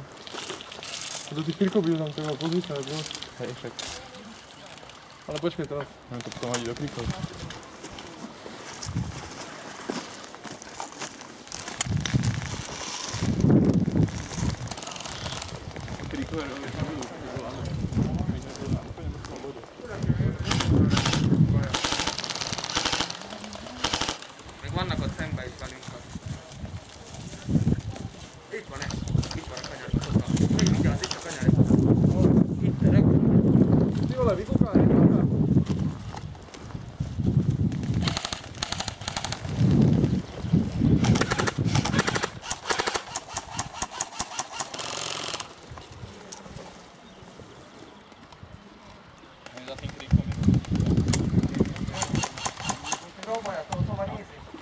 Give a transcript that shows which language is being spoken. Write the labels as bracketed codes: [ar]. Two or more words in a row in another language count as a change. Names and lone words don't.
[sk] Do tých krikov by tam treba pozrieť, ale bro. Hej, však. Ale počkaj to. Mám to potom hodiť do krikov. Krikové rovne tam budú. [hu] Még vannak ott szembe is velünk. Itt van ez. Itt van a kanyar. Még vigyázz, itt a kanyar. Itt, rögtön. [sk] Ty vole, vykúkaj, vykúkaj. Za tým krikom je. [hu] Próbálja, to van nézni.